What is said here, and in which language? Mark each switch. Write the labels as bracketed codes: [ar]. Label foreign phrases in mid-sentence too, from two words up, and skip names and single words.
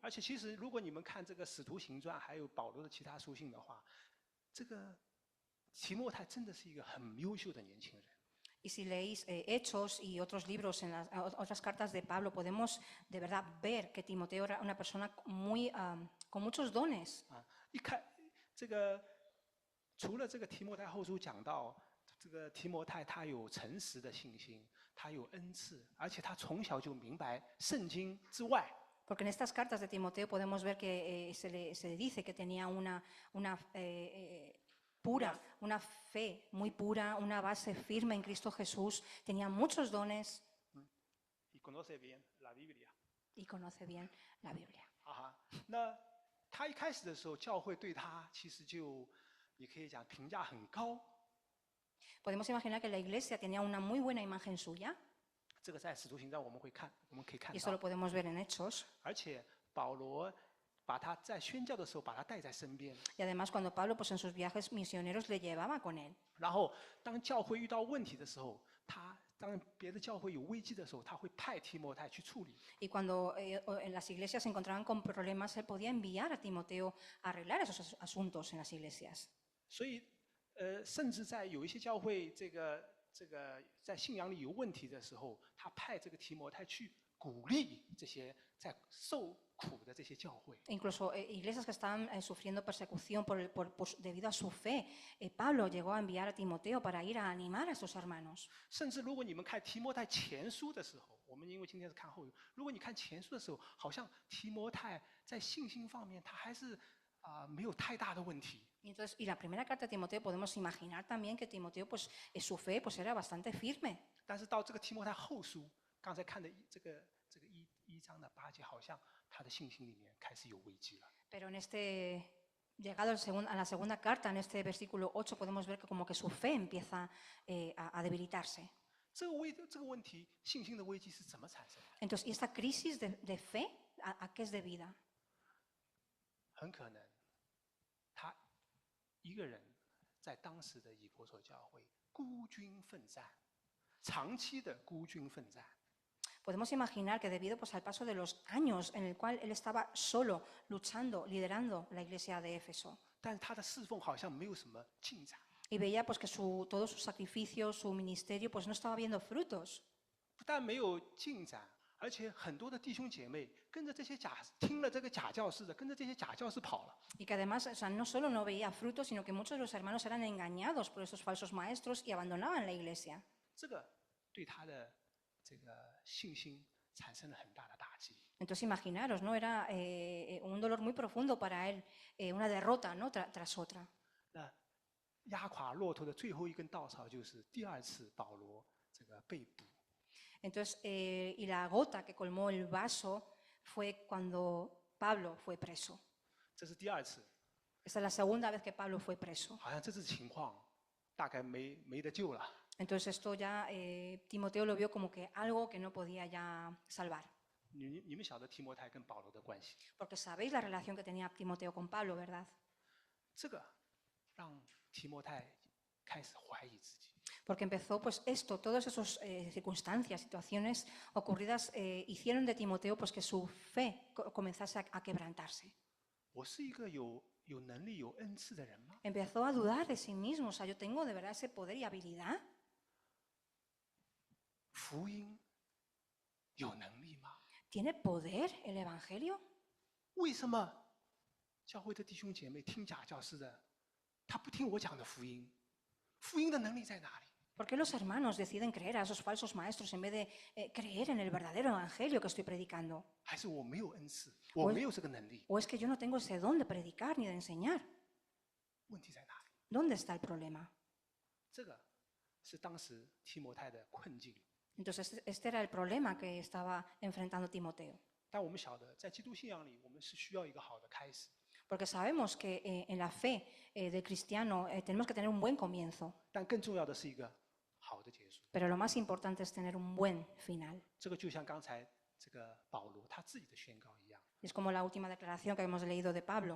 [zh] 而且，其实如果你们看这个《使徒行传》还有保罗的其他书信的话，这个提摩太真的是一个很优秀的年轻人。 [es] Y si leéis Hechos y otros libros en las otras cartas de Pablo, podemos de verdad ver que Timoteo era una persona con muchos dones. [zh] 除了这个提摩太后书讲到这个提摩太他有诚实的信心，他有恩赐，而且他从小就明白圣经之外。 [es] Porque en estas cartas de Timoteo podemos ver que se le dice que tenía una fe muy pura, una base firme en Cristo Jesús, tenía muchos dones. Y conoce bien la Biblia. Y conoce bien la Biblia. [zh] 那他一开始的时候，教会对他其实也可以讲评价很高。 [es] Podemos imaginar que la iglesia tenía una muy buena imagen suya. [zh] 这个在使徒行传我们可以看 [es] Y eso lo podemos ver en Hechos. [zh] 而且保罗把他在宣教的时候把他带在身边， [es] Y además cuando Pablo pues en sus viajes misioneros le llevaba con él. [zh] 然后当教会遇到问题的时候，当别的教会有危机的时候，他会派提摩太去处理。 [es] Y cuando en las iglesias se encontraban con problemas, él podía enviar a Timoteo a arreglar esos asuntos en las iglesias. [zh] 所以，甚至在有一些教会在信仰里有问题的时候，他派这个提摩太去鼓励这些在受苦的这些教会。 [es] Incluso iglesias que estaban sufriendo persecución debido a su fe, Pablo llegó a enviar a Timoteo para ir a animar a sus hermanos. [zh] 甚至如果你们看提摩太前书的时候，我们因为今天是看后，如果你看前书的时候，好像提摩太在信心方面他还是没有太大的问题。 [es] Y la primera carta de Timoteo podemos imaginar también que Timoteo pues su fe pues era bastante firme. [zh] 但是到这个提摩太后书，刚才看的这个一章的8节，好像他的信心里面开始有危机了。 [es] Pero llegado a la segunda carta, en este versículo 8, podemos ver que como que su fe empieza a debilitarse. [zh] 这个问题，信心的危机是怎么产生的？ [es] Entonces, ¿y esta crisis de fe a qué es debida? [zh] 很可能他一个人在当时的以弗所教会孤军奋战，长期的孤军奋战。 [es] Podemos imaginar que debido pues, al paso de los años en el cual él estaba solo, luchando, liderando la iglesia de Éfeso, [zh] 但是他的侍奉好像没有什么进展， [es] y veía pues, que todos sus sacrificios, su ministerio, pues no estaba viendo frutos. [zh] 不但没有进展，而且很多的弟兄姐妹跟着这些听了这个假教师的，跟着这些假教师跑了。 [es] Y que además, o sea, no solo no veía frutos, sino que muchos de los hermanos eran engañados por estos falsos maestros y abandonaban la iglesia. [zh] 这个对他的这个信心产生了很大的打击。 [es] Entonces imaginaros, ¿no? Era un dolor muy profundo para él, una derrota, ¿no? Tras otra. [zh] 那压垮骆驼的最后一根稻草就是第二次保罗这个被捕。 [es] Entonces, y la gota que colmó el vaso fue cuando Pablo fue preso. [zh] 这是第二次， [es] Esta es la segunda vez que Pablo fue preso. [zh] 好像这次情况大概没得救了。 [es] Entonces esto ya Timoteo lo vio como que algo que no podía ya salvar. [zh] 你们晓得提摩太跟保罗的关系， [es] Porque sabéis la relación que tenía Timoteo con Pablo, ¿verdad? [zh] 这个让提摩太开始怀疑自己。 [es] Porque empezó pues esto, todas esas circunstancias, situaciones ocurridas hicieron de Timoteo pues que su fe comenzase a quebrantarse. [zh] 我是一个有能力、有恩赐的人吗？ [es] Empezó a dudar de sí mismo, o sea, yo tengo de verdad ese poder y habilidad. [zh] 福音有能力吗？ [es] ¿Tiene poder el Evangelio? [zh] 为什么教会的弟兄姐妹听假教师的，他不听我讲的福音？福音的能力在哪里？ [es] ¿Por qué los hermanos deciden creer a esos falsos maestros en vez de creer en el verdadero Evangelio que estoy predicando? [zh] 还是我没有恩赐，我没有这个能力？ [es] ¿O es que yo no tengo ese don de predicar ni de enseñar? [zh] 问题在哪里？ [es] ¿Dónde está el problema? [zh] 这个是当时提摩太的困境。 [es] Entonces, este era el problema que estaba enfrentando Timoteo. [zh] 但我们晓得，在基督信仰里，我们是需要一个好的开始。 [es] Porque sabemos que en la fe del cristiano tenemos que tener un buen comienzo, [zh] 但更重要的是一个好的结束。 [es] pero lo más importante es tener un buen final. [zh] 这个就像刚才这个保罗他自己的宣告一样， [es] Y es como la última declaración que hemos leído de Pablo,